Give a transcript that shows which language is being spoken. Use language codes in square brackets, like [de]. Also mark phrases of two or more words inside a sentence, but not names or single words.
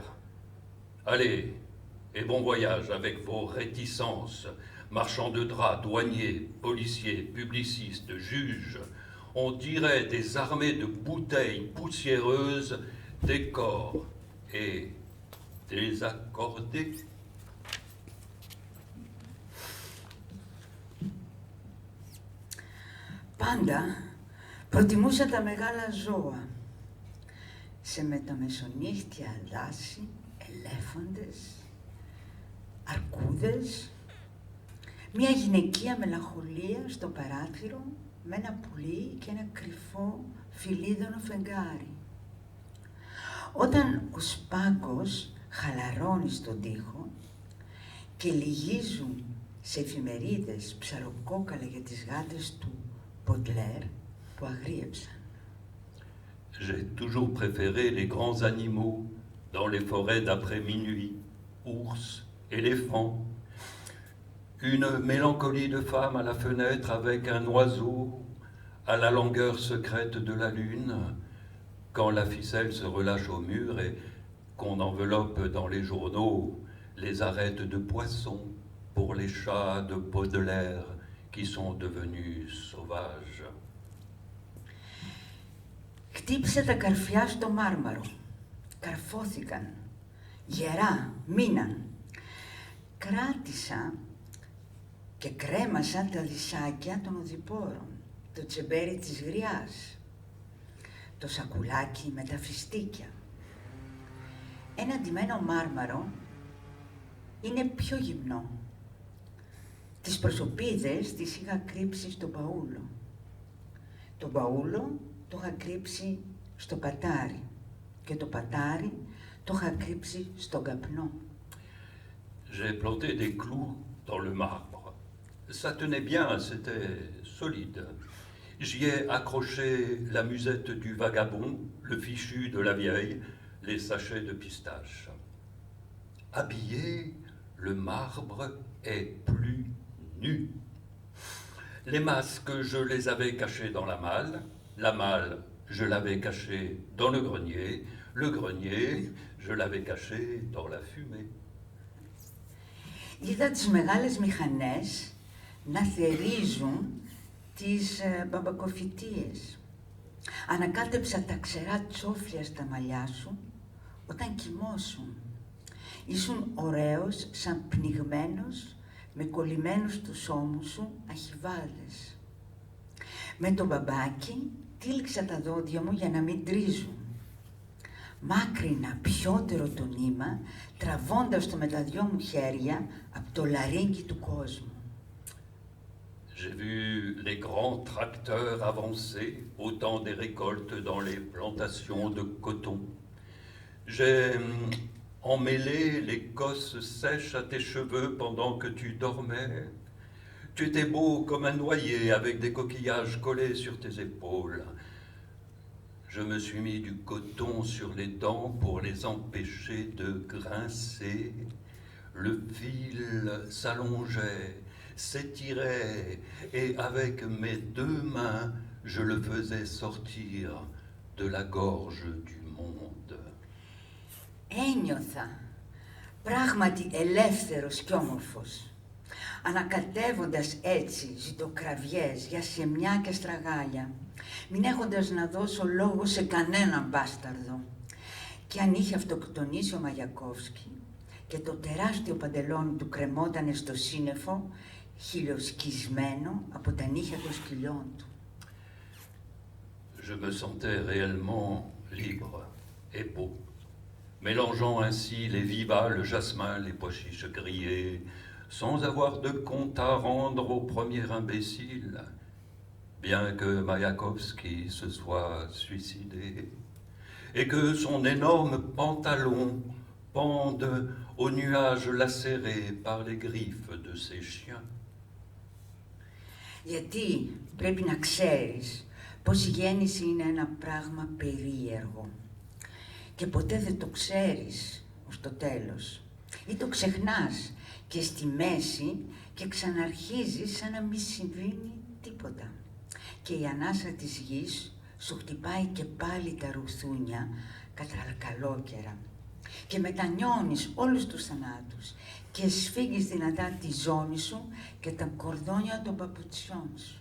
[fr] Allez, et bon voyage avec vos réticences, marchands de draps, douaniers, policiers, publicistes, juges. On dirait des armées de bouteilles poussiéreuses, des corps et désaccordés. [el] Πάντα προτιμούσα τα μεγάλα ζώα. Σε μεταμεσονύχτια δάση, ελέφαντες, αρκούδες, μια γυναικεία μελαγχολία στο παράθυρο με ένα πουλί και ένα κρυφό φιλίδωνο φεγγάρι. Όταν ο σπάγκος χαλαρώνει στον τοίχο και λυγίζουν σε εφημερίδες ψαροκόκαλα για τις γάτες του Μποντλέρ που αγρίεψαν. [fr] J'ai toujours préféré les grands animaux dans les forêts d'après minuit, ours, éléphants. Une mélancolie de femme à la fenêtre avec un oiseau à la langueur secrète de la lune, quand la ficelle se relâche au mur et qu'on enveloppe dans les journaux les arêtes de poissons pour les chats de Baudelaire qui sont devenus sauvages. [el] Χτύπησε τα καρφιά στο μάρμαρο. Καρφώθηκαν. Γερά, μείναν. Κράτησα και κρέμασα τα δισάκια των οδηπόρων, το τσεμπέρι της γριάς, το σακουλάκι με τα φιστίκια. Ένα ντυμένο μάρμαρο είναι πιο γυμνό. Τις προσωπίδες τις είχα κρύψει στο μπαούλο. Το μπαούλο το είχα κρύψει στο πατάρι και το πατάρι το είχα κρύψει στον καπνό. [fr] J'ai planté des clous dans le marbre. Ça tenait bien, c'était solide. J'y ai accroché la musette du vagabond, le fichu de la vieille, les sachets de pistache. Habillé, le marbre est plus nu. Les masques, je les avais cachés dans la malle, je l'avais caché dans le grenier, je l'avais caché dans la fumée. [el] Είδα τις μεγάλες μηχανές να θερίζουν τις μπαμπακοφυτίες. Ανακάτεψα τα ξερά τσόφλια στα μαλλιά σου όταν κοιμώσουν. Ήσουν ωραίος σαν πνιγμένος με κολλημένους στους ώμους σου αχιβάδες. Με το μπαμπάκι τύλιξα τα δόντια μου για να μην τρίζουν. Μάκρινα πιότερο το νήμα, τραβώντας το με τα δυο μου χέρια από το λαρύγγι του κόσμου. [fr] J'ai vu les grands tracteurs avancer au temps des récoltes dans les plantations de coton. J'ai emmêlé les cosses sèches à tes cheveux pendant que tu dormais. Tu étais beau comme un noyer avec des coquillages collés sur tes épaules. Je me suis mis du coton sur les dents pour les empêcher de grincer. Le fil s'allongeait, s'étirait, et avec mes deux mains, je le faisais sortir de la gorge du monde. [el] Ένιωθα πράγματι ελεύθερος κι όμορφος, ανακατεύοντας έτσι ζητοκραυγές για σεμιά και στραγάλια, μην έχοντας να δώσω λόγο σε κανέναν μπάσταρδο. Και αν είχε αυτοκτονήσει ο Μαγιακόφσκι και το τεράστιο παντελόνι του κρεμότανε στο σύννεφο, χιλιοσκισμένο από τα νύχια των σκυλιών του. [fr] Je me sentais réellement libre et beau, mélangeant ainsi les vivas, le jasmin, les pois chiches grillés, sans avoir de compte à rendre au premier imbécile, bien que Mayakovsky se soit suicidé, et que son énorme pantalon pende aux nuages lacérés par les griffes de ses chiens. [el] Γιατί πρέπει να ξέρεις πως η γέννηση είναι ένα πράγμα περίεργο και ποτέ δεν το ξέρεις ως το τέλος ή το ξεχνάς και στη μέση και ξαναρχίζεις σαν να μην συμβαίνει τίποτα και η ανάσα της γης σου χτυπάει και πάλι τα ρουθούνια κατά καλόκαιρα και μετανιώνεις όλους τους θανάτους και σφίγγεις δυνατά τη ζώνη σου και τα κορδόνια των παπουτσιών σου.